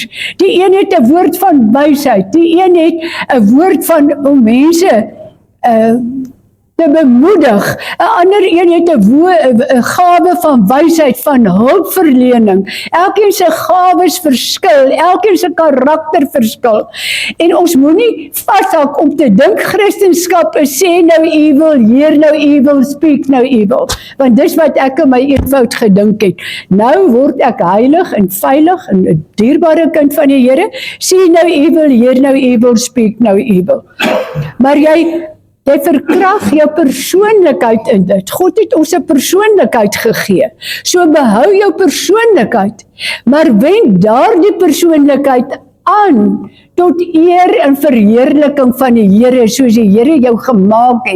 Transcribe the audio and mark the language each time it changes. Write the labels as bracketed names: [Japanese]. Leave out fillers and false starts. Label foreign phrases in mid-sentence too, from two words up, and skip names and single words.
[Afrikaans] Die een het 'n woord van wysheid, die een het 'n woord van om mense te bemoedig. 'n ander een het 'n gawe van wysheid, van hulpverlening. Elkeen se gawes verskil, elkeen se karakter verskil. En ons moenie vashak om te dink Christendom is sê nou evil, hear nou evil, speak nou evil. Want dis wat ek in my eenvoud gedink het. Nou word ek heilig en veilig en 'n dierbare kind van die Here. Sê nou evil, hear nou evil, speak nou evil. Maar jy verkrag jou persoonlikheid in dit. God het ons 'n persoonlikheid gegee. So behou jou persoonlikheid, maar wend daardie persoonlikheid aan tot eer en verheerliking van die Here, soos die Here jou gemaak het.